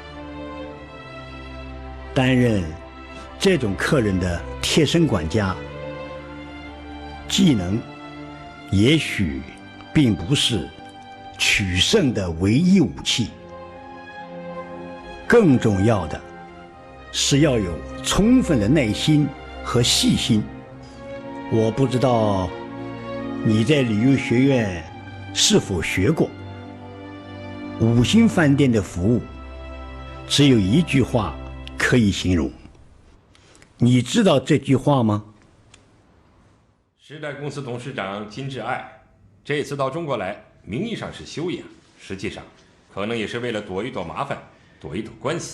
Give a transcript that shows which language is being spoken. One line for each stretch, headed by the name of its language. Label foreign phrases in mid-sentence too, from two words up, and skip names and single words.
Chinese: 擔任這種客人的貼身管家，技能也許並不是取勝的唯一武器，更重要的是要有充分的耐心和細心。我不知道你在旅游學院是否学过，五星飯店的服務只有一句話可以形容，你知道這句話嗎？时代公司董事長金智愛這次到中國來，名義上是休養，實際上可能也是為了躲一躲麻煩，躲一躲官司。